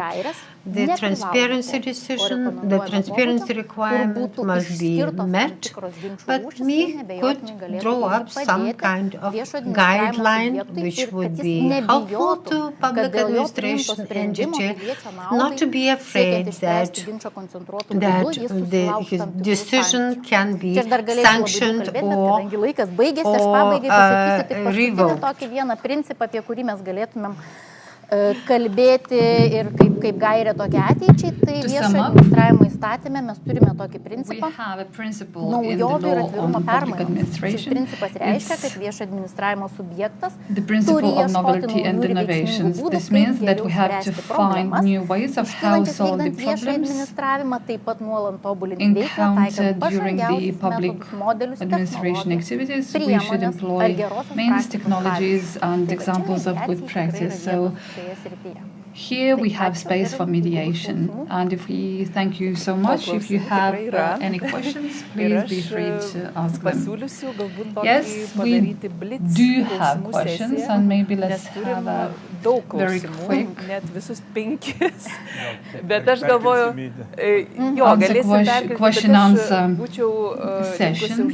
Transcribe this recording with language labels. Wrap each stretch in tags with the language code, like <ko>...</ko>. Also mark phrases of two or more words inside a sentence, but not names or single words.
<en>The transparency requirement must be met, but we could draw up some kind of guideline which would be helpful to public administration entity, not to be afraid that his decision can be sanctioned or revoked.</en> <lt>Vieną principą, apie kurį mes galėtumėm kalbėti ir kaip gairė tokia ateičiai, tai viešo administravimo įstatyme mes turime tokį principą naujovių ir atvirumo permainos. Šis principas reiškia, kad viešo administravimo subjektas turi ieškoti naujų ir veiksmingų būdų, kaip geriau spręsti problemas, iškylančias vykdant viešo administravimą, taip pat nuolant tobulinti veiklą, taikant pažangiausius metodus, modelius, technologijas, priemonės ar gerosios praktikos</lt> <en>Here we have space for mediation, and if we thank you so much. If you have any questions, please be free to ask them. Yes, we do have questions, and maybe let's have a very quick question answer session.</en>